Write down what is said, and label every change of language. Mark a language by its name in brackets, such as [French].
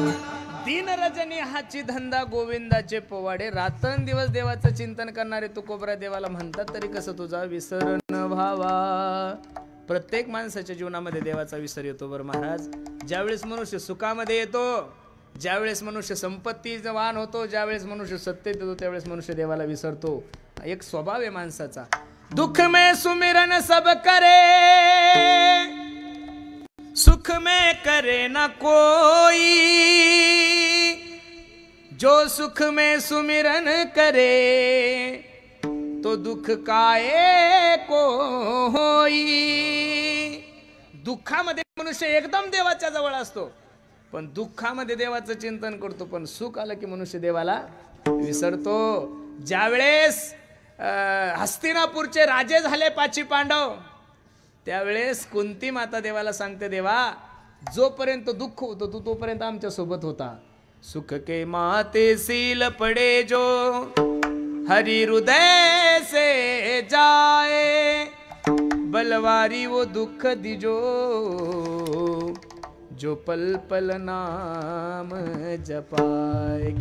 [Marathi] दिन रजनी हाची धंदा गोविंदाचे पोवाडे, रात्रंदिवस देवाचं चिंतन करणारे तुकोबराय देवाला म्हणतात, तरी कसं तुझा विसर न व्हावा. प्रत्येक माणसाच्या जीवनामध्ये देवाचा विसर येतो बरं महाराज. ज्यावेळेस मनुष्य सुखामध्ये येतो, ज्यावेळेस मनुष्य संपत्तीवान होतो, ज्यावेळेस मनुष्य सत्तेत येतो, त्यावेळेस मनुष्य देवाला विसरतो. एक स्वभाव आहे माणसाचा. [Hindi] दुख में सुमिरन सब करे, सुख में करे न कोई, जो सुख में सुमिरन करे, तो दुख काये को होई. [Marathi] दुःखामध्ये मनुष्य एकदम देवाच्या जवळ असतो, पण दुःखामध्ये देवाचं चिंतन करतो, पण सुख आलं की मनुष्य देवाला विसरतो. ज्यावेळेस हस्तिनापूरचे राजे झाले 5 पांडव, त्यावेळेस कुंती माता देवाला सांगते, देवा जोपर्यंत दुःख होतं तू तोपर्यंत आमच्या सोबत होता. [Hindi] सुख के माते सील पडे जो, हरि हृदय से जाए, बलवारी वो दुख दिजो, जो पल पल नाम जपाय.